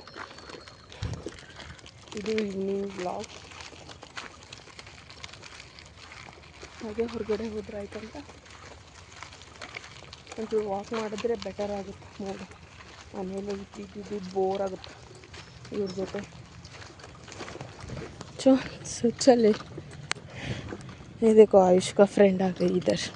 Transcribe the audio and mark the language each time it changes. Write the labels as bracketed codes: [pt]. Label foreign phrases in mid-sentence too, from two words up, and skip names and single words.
[kn] ಇದು [en] evening blog. [kn] ಹಾಗೆ ಹೊರಗಡೆ ಹೋದ್ರೆ ಆಯ್ತಂತ ಒಂಚೂರು ವಾಕ್ ಮಾಡಿದ್ರೆ ಬೆಟರ್ ಆಗುತ್ತೆ ನೋಡಿ. ಆಮೇಲೆ ಇದ್ದಿದ್ದು ಬೋರ್ ಆಗುತ್ತೆ ಇವ್ರ ಜೊತೆ. [hi] चले ये देखो आयुष का फ्रेंड आ गई इधर.